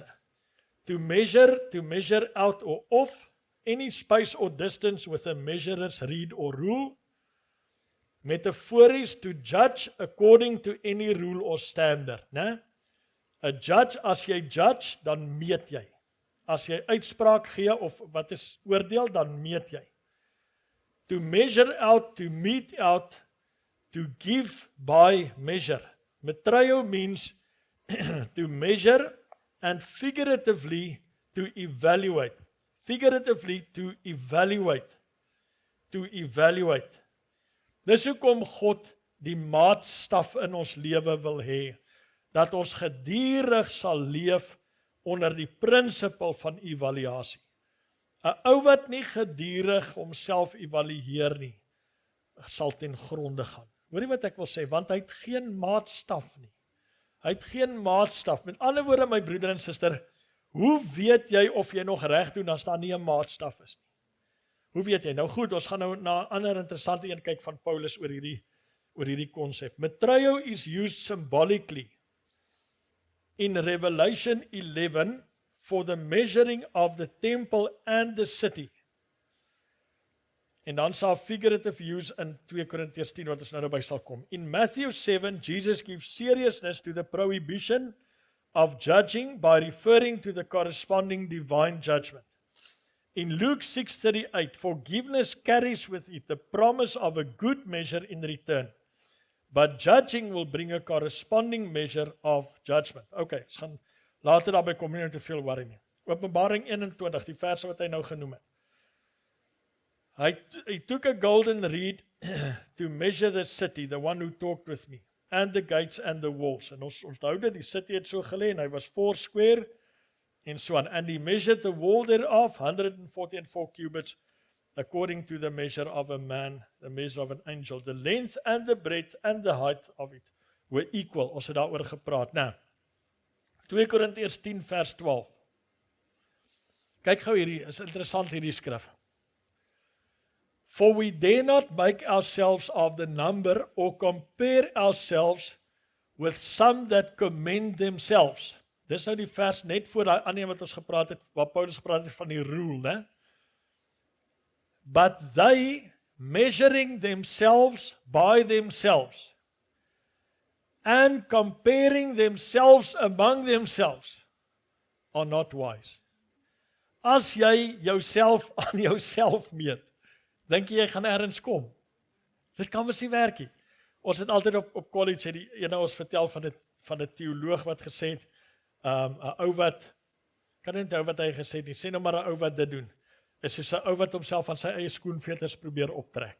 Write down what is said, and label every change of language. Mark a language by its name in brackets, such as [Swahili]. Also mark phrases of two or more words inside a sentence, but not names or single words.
[English] To measure out or off, any space or distance with a measurer's reed or rule. Metaphorisch, to judge according to any rule or standard, né? A judge, [Afrikaans] as jy judge, dan meet jy. As jy uitspraak gee of wat is oordeel, dan meet jy. [English] To measure out, to mete out, to give by measure. Metruio means to measure and figuratively to evaluate. Figuratively to evaluate. To evaluate. [Afrikaans] Dis hoekom God die maatstaf in ons lewe wil hê, dat ons gedurig sal leef onder die prinsipel van evaluasie. 'n Ou wat nie gedurig homself evalueer nie, sal ten gronde gaan. Hoor jy wat ek wil sê? Want hy het geen maatstaf nie. Hy het geen maatstaf. Met ander woorde, my broeder en suster, hoe weet jy of jy nog reg doen as daar nie 'n maatstaf is nie? Hoe weet jy? Nou goed, ons gaan nou na 'n ander interessante een kyk van Paulus oor hierdie konsep. [English] Metruio is used symbolically in Revelation 11 for the measuring of the temple and the city. [Afrikaans] En dan sal [English] figurative use [Afrikaans] in 2 Korintiërs 10 wat ons nou by sal kom. [English] In Matthew 7, Jesus gives seriousness to the prohibition of judging by referring to the corresponding divine judgment. In Luke 6:38, forgiveness carries with it the promise of a good measure in return, but judging will bring a corresponding measure of judgment. [Afrikaans] Okay, ons gaan later daarby kom, nie te veel worry nie. Openbaring 21, die verse wat hy nou genoem het. [English] He took a golden reed to measure the city, the one who talked with me, and the gates and the walls. [Afrikaans] En ons onthou dit, die city het so gelê, en hy was 4 square, en [English] so on. And he measured the wall thereof, 144 cubits, according to the measure of a man, the measure of an angel. The length and the breadth and the height of it were equal. [Afrikaans] Ons het daaroor gepraat. Nou, 2 Korintiërs 10 vers 12. Kyk gou hierdie, is interessant hierdie skrif. [English] For we dare not make ourselves of the number or compare ourselves with some that commend themselves. [Afrikaans] Dis nou die vers net voor daai ander wat ons gepraat het, waar Paulus gepraat het van die rule, né? [English] But they, measuring themselves by themselves, and comparing themselves among themselves, are not wise. [Afrikaans] As jy jouself aan jouself meet, dink jy gaan ergens kom? Dit kan mos nie werk nie. Ons het altyd op college, het die ene ons vertel van 'n teoloog wat gesê het, 'n ou wat, kan nie onthou wat hy gesê het nie, sê nou maar 'n ou wat dit doen, is soos 'n ou wat homself van sy eie skoenveters probeer optrek.